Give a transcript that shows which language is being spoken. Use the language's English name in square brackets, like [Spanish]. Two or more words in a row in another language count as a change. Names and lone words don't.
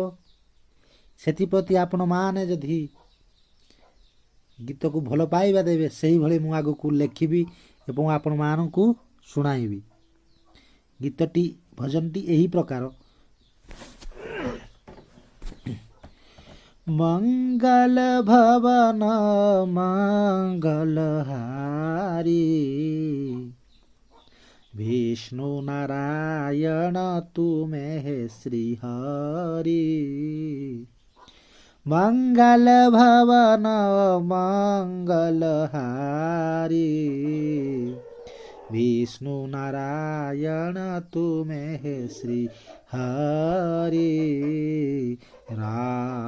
[Odia] ସେଥିପ୍ରତି ଆପଣମାନେ ଯଦି ଗୀତକୁ ଭଲ ପାଇବା ଦେବେ, ସେହିଭଳି ମୁଁ ଆଗକୁ ଲେଖିବି ଏବଂ ଆପଣମାନଙ୍କୁ ଶୁଣାଇବି। ଗୀତଟି ଭଜନଟି ଏହି ପ୍ରକାର। ମଙ୍ଗଳ ଭବନ ମଙ୍ଗଳହାରି ବିଷ୍ଣୁ ନାରାୟଣ ତୁମେ ଶ୍ରୀ ହରି ମଙ୍ଗଳ ଭବନ ମଙ୍ଗଳହାରୀ ବିଷ୍ଣୁ ନାରାୟଣ ତୁମେ ଶ୍ରୀ ହରି ରାମ